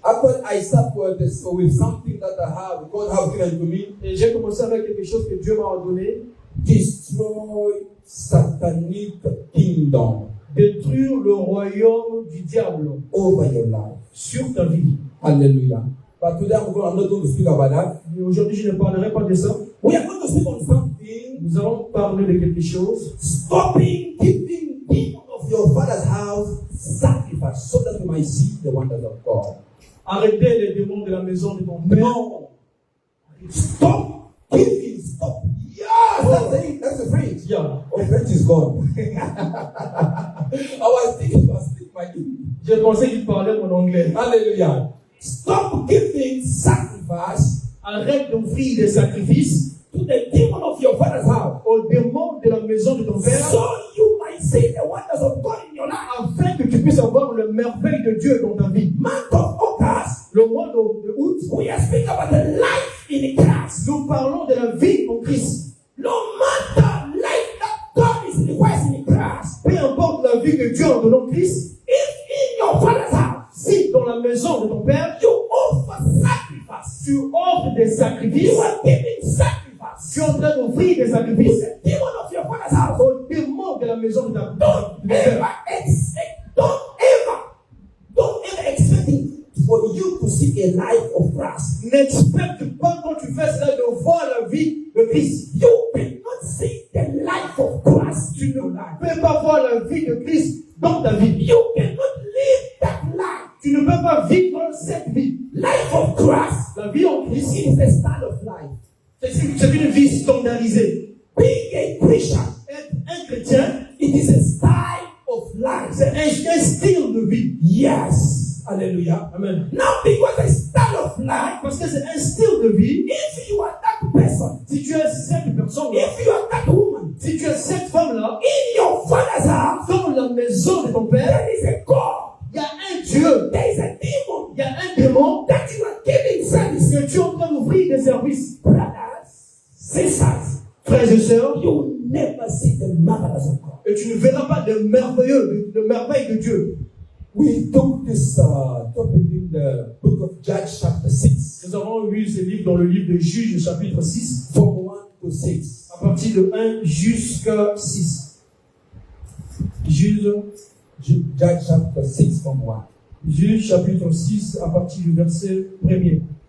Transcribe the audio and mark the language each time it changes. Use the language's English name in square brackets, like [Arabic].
[English] Actually, I start with something that I have, God has given to me. [French] Et j'ai commencé avec quelque chose que Dieu m'a donné. [English] Destroy satanic kingdom. [French] Détruire le royaume du diable [English] over your life. [French] Sur ta vie. [English] Hallelujah. But today I'm not going to speak about that. [French] Mais aujourd'hui, je ne parlerai pas de ça. [English] We are going to speak on something. [French] Nous allons parler de quelque chose. [English] Stopping giving demons of your father's house sacrifice so that you might see the wonders of God. [French] Arrêtez les démons de la maison de ton père. [English] No. Stop giving. Stop. Yes, that's the French. Yeah. Oh, French is gone. I was thinking my English. [French] Je pensais qu'il parlait mon anglais. [English] Hallelujah. Stop giving sacrifice. [French] Arrête d'offrir des sacrifices [English] to the demon of your father's house. [French] Aux démons de la maison de ton père. [English] So you might see the wonders of God in your life. [French] Afin que tu puisses avoir le merveille de Dieu dans ta vie. [English] Month of August. [French] Le mois d'août. [English] We are speaking about the life in Christ. [French] Nous parlons de la vie en Christ. [English] No matter life that God is requesting in Christ. [French] Peu importe la vie que Dieu a donnée en Christ. [English] If in your father's house. [French] Si dans la maison de ton père. [English] You offer sacrifice. [French] Tu offres des sacrifices. [English] You are giving sacrifice. [French] Tu es en train d'offrir des sacrifices. [English] The demon of your father's house. [French] Au démon de la maison de ta [English] Don't ever expect it for you to see a life of Christ. [French] N'expecte pas quand tu fais cela de voir la vie de Christ. [English] You cannot see the life of Christ. [French] Tu ne peux pas voir la vie de Christ dans ta vie. [English] You cannot live that life. [French] Tu ne peux pas vivre cette vie. [English] Life of Christ. [French] La vie en Christ [English] is a style of life. [French] C'est une vie standardisée. [English] Being a Christian, [French] être un chrétien, [English] it is a style of life. [French] C'est un style de vie. [English] Yes. Hallelujah. Amen. Now, because a style of life, [French] parce que c'est un style de vie. [English] If you are that person, [French] si tu es cette personne, [English] if you are that woman, [French] si tu es cette femme-là, [English] in your father's house, [French] dans la maison de ton père, [English] there is a God. [French] Il y a un Dieu. [English] There is a demon. [French] Il y a un démon. [English] That you are giving service. [French] Que tu es en train d'ouvrir des services. [English] Brothers, sisters, [French] frères et sœurs, [English] you will never see the marvelous of God. [French] Et tu ne verras pas de merveilleux, de merveilles de Dieu. [English] We took this topic in the book of Judges chapter 6. [French] Nous avons lu ce livre dans le livre de Juges chapitre 6. [English] From 1 to 6. [French] À partir de 1 jusqu'à 6. Judges [English] chapter 6 from 1. [French] Juges chapitre 6 à partir du verset 1er.